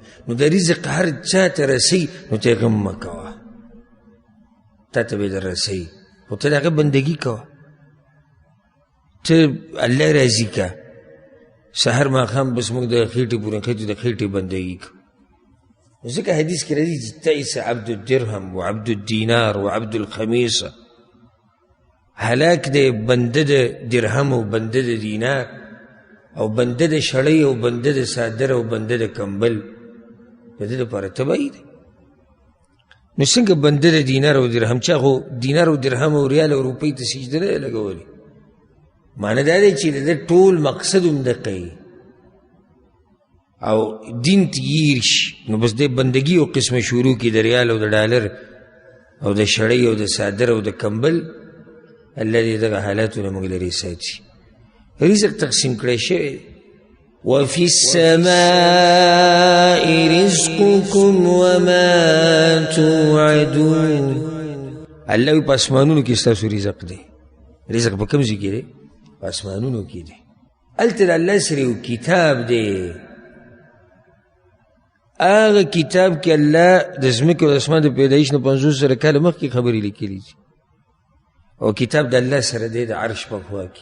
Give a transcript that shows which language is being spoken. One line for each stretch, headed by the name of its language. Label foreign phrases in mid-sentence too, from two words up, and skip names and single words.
Pashto: نو د رزق هر چا ته رسوي نو ته یې غم مه کوه، تا ته به یې در رسوي خو ته د هغه بندګي کوه، ته الله راضي که. سحر ماښام بس موږ د خېټې پورې خېټې د خېټې بندګي کوو. ځکه حدیث کې راځي چې
Arabic: تعس عبد الدرهم و عبد الدینار و عبد الخمیسه،
Pashto: هلاک دی بنده د درهم او بنده د دینار او بنده د شړۍ او بنده د صادر او بنده د کمبل، د دې لپاره تباهي دی. نو څنګه بنده د دینار او درهم، چا خو دینار او درهم او ریال او روپۍ ته سجده نه لګولې. معنی دا دی چې د ټول مقصد هم دقه وي او دین تغییر شي، نو بس د بندګي او قسمه شروع کړي د ریال او د ډالر او د شړۍ او د صادر او د کمبل. الله دې دغه حالاتونه موږ لرې ساتي. رزق تقسیم کړی شوی
Arabic: وفي السماء رزقكم وما توعدون.
Pashto: الله وایي په اسمانونو کې ستاسو رزق دی. رزق په کوم ځای کې دی؟ په اسمانونو کې دی. هلته د الله سره یو کتاب دی، هغه کتاب کې الله د ځمکې او د اسمان د پیدایش نه 500 کاله مخکې خبرې لیکلي دي او کتاب د الله سره دی د عرش په خوا کې.